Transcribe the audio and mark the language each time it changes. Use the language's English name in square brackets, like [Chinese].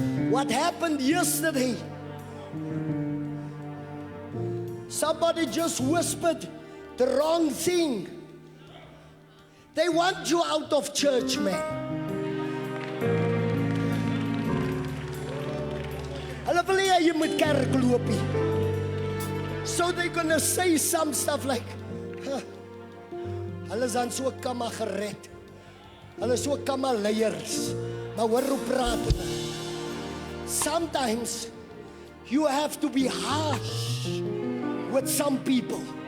[English] What happened yesterday? Somebody just whispered the wrong thing. They want you out of church, man. [Afrikaans] Hulle wil hê jy moet kerk loop nie. [English] So they're gonna say some stuff like, [Afrikaans] hulle is aan so kamma gered. Hulle is so kamma leiers. Maar hoor hoe praat hulle. [English] Sometimes you have to be harsh with some people.